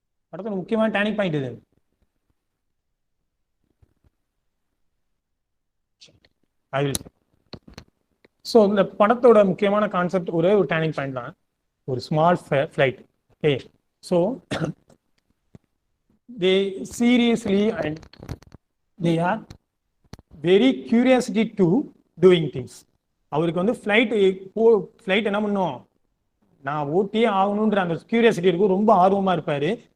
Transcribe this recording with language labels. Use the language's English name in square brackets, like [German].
[Tamil] படத்தோட முக்கியமான turning point எது? ஸோ இந்த படத்தோட முக்கியமான கான்செப்ட் ஒரே ஒரு டேர்னிங் பாயிண்ட் தான், ஒரு small flight. [English] Okay, so they seriously and they are very curiosity to doing things. [Tamil] அவருக்கு வந்து ஃப்ளைட் என்ன பண்ணும், நான் ஓட்டியே ஆகணுன்ற அந்த கியூரியாசிட்டி இருக்கும், ரொம்ப ஆர்வமா இருப்பாரு.